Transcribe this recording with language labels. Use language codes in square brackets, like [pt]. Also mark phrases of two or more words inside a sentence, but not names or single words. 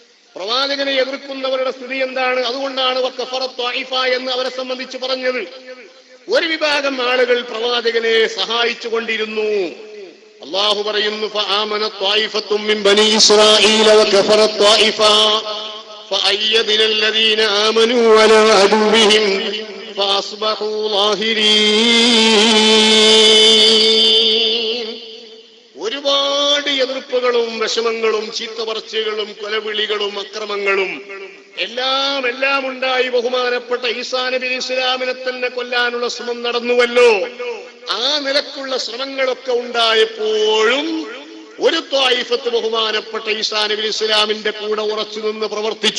[ml] പ്രവാചകനെ എതിർക്കുന്നവരുടെ സ്ഥിതി എന്താണ്? അതുകൊണ്ടാണ് [ar] وكفرت طائفة [ml] എന്ന് അവരെ സംബന്ധിച്ച് പറഞ്ഞത്. ഒരു വിഭാഗം ആളുകൾ പ്രവാചകനെ സഹായിച്ചു കൊണ്ടിരുന്നു. അല്ലാഹു പറയുന്നു [ar] فآمنت طائفة من بني إسرائيل وكفرت طائفة فأيدنا الذين آمنوا على عدوهم فأصبحوا ظاهرين. [ml] ഒരുപാട് എതിർപ്പുകളും വിഷമങ്ങളും ചീത്തപറച്ചിലുകളും കൊലവിളികളും അക്രമങ്ങളും എല്ലാം ഉണ്ടായി. ബഹുമാനപ്പെട്ട ഈസാ നബി ഇസ്ലാമിനെ തന്നെ കൊല്ലാനുള്ള ശ്രമം നടന്നുവല്ലോ. ആ നിലക്കുള്ള ശ്രമങ്ങളൊക്കെ ഉണ്ടായപ്പോഴും ഒരു ത്വായിഫത്ത് ബഹുമാനപ്പെട്ട ഈസാ നബി ഇസ്ലാമിന്റെ കൂടെ ഉറച്ചു നിന്ന് പ്രവർത്തിച്ചു.